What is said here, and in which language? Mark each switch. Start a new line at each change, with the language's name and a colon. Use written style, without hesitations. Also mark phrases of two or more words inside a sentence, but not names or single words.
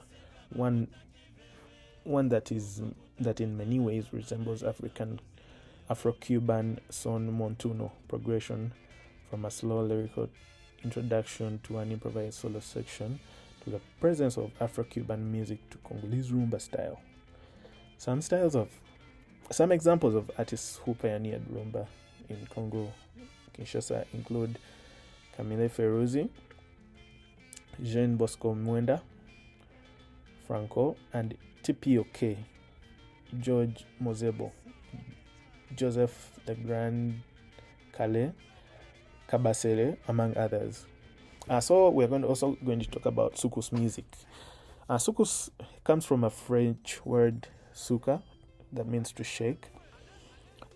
English: One that in many ways resembles Afro-Cuban son montuno progression from a slow lyrical introduction to an improvised solo section to the presence of Afro-Cuban music to Congolese rumba style. Some examples of artists who pioneered rumba in Congo Kinshasa include Camille Ferruzi, Jean Bosco Mwenda, Franco, and TPOK, George Mozebo, Joseph the Grand Kale, Kabasele, among others. So we're also going to talk about soukous music. Soukous comes from a French word souka, that means to shake.